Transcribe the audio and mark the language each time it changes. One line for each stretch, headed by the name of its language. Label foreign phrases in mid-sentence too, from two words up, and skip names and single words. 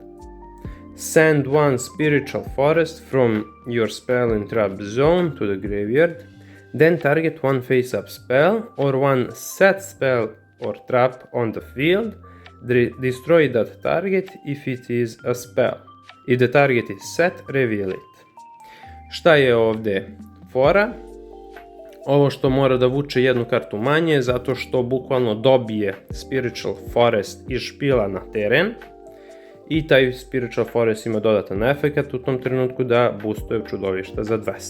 English: Send one Spiritual Forest from your spell and trap zone to the graveyard, then target one face up spell or one set spell or trap on the field. Destroy that target if it is a spell. If the target is set, reveal it.
Bosnian: Šta je ovdje fora? Ovo što mora da vuče jednu kartu manje, zato što bukvalno dobije Spiritual Forest iz špila na teren. I taj Spiritual Forest ima dodatan efekt u tom trenutku da boostuje čudovišta za 200.